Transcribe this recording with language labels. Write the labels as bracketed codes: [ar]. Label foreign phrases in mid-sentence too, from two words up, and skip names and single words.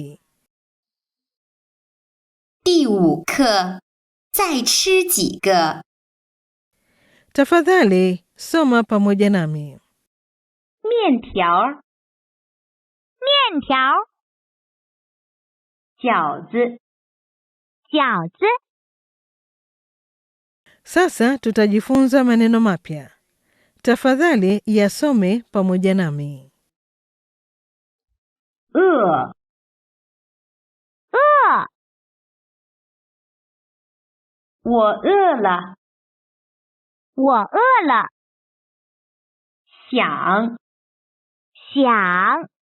[zh] 第5课，再吃几个。 [sw] Tafadhali soma pamoja nami. [zh] 面条，面条。饺子，饺子。 [sw] Sasa tutajifunza maneno mapya. Tafadhali yasome pamoja nami. [zh] 饿，饿。我饿了。我饿了。想。想。